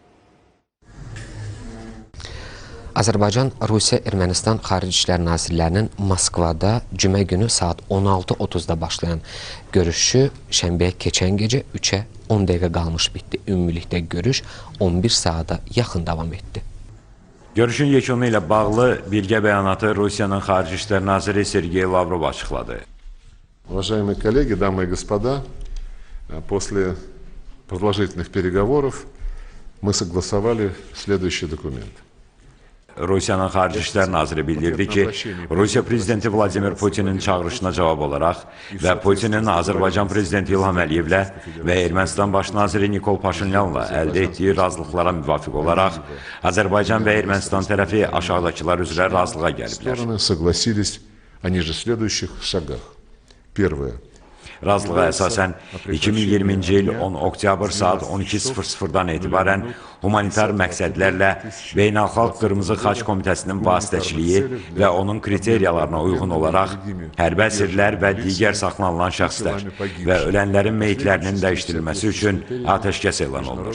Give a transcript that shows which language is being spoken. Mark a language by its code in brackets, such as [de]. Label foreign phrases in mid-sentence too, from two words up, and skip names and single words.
[az] Azərbaycan, Rusiya, Ermənistan Xarici İşlər Nazirlərinin Moskvada cümə günü saat 16:30-da başlayan görüşü şənbəyə keçən gecə 3-ə 10 dəqiqə qalmış bitdi. Ümumilikdə görüş 11 saata yaxın davam etdi. Görüşün yekunu ilə bağlı birgə bəyanatı Rusiyanın Xarici İşlər Naziri Sergey Lavrov açıqladı. [ru] Уважаемые коллеги, дамы и господа, после продолжительных переговоров мы согласовали следующий документ. [az] Rusiyanın Xarici İşlər Naziri bildirdi ki, Rusiya Prezidenti Vladimir Putinin çağırışına cavab olaraq və Putinin Azərbaycan Prezidenti İlham Əliyevlə və Ermənistan Baş Naziri Nikol Paşinyanla əldə etdiyi razılıqlara müvafiq olaraq Azərbaycan və Ermənistan tərəfi aşağıdakılar üzrə razılığa gəliblər. [ru] Стороны согласились о ниже следующих шагах. Первое. [az] Razılığa əsasən 2020-ci il 10 oktyabr saat 12:00-dan etibarən humanitar məqsədlərlə Beynəlxalq Qırmızı Xaç Komitəsinin vasitəçiliyi və onun kriteriyalarına uyğun olaraq hərbi əsirlər və digər saxlanılan şəxslər və ölənlərin meyitlərinin dəyişdirilməsi üçün atəşkəs elan olunur.